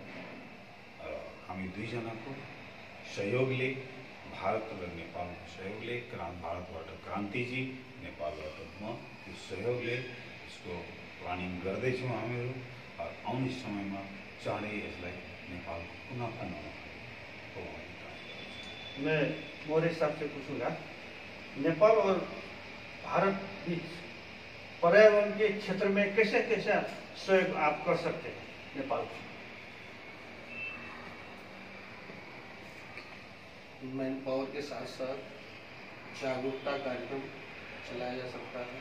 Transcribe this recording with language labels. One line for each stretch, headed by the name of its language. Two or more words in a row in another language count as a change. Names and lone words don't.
Nepali: हामी दुईजनाको सहयोगले भारत र नेपालको सहयोगले भारतबाट क्रान्तिजी नेपालबाट म यो सहयोगले यसको प्लानिङ गर्दैछौँ हामीहरू। आउने समयमा चाँडै यसलाई नेपालको पुनः
Hindi: मैं मोरे हिसाब से पूछूंगा, नेपाल और भारत बीच पर्यावरण के क्षेत्र में कैसे कैसे सहयोग आप कर सकते हैं नेपाल को? मैन पावर के साथ साथ जागरूकता कार्यक्रम चलाया जा सकता है।